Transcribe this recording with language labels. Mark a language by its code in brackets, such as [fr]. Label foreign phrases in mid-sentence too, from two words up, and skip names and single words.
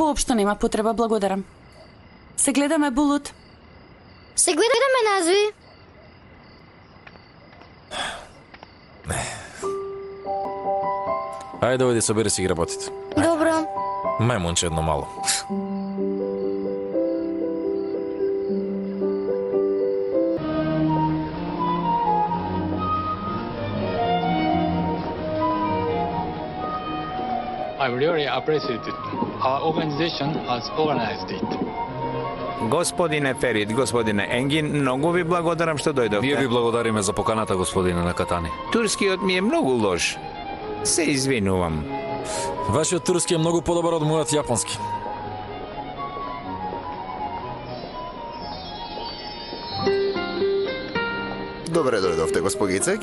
[mk] Воопшто нема потреба, благодарам. Се гледаме, Булут. Се гледаме назви. Ајде, оди собери си ги работите. Добро. Мајмунче едно мало. [en] I really appreciate it. Our organization has organized it. [mk] Господине Ферит, господине Енгин, многу ви благодарам што дојдовте. Ние ви благодариме за поканата, господине Накатани. Турскиот ми е многу лош. Се извинувам. Вашиот турски е многу подобар од мојот јапонски. Добре дојдовте, госпогице.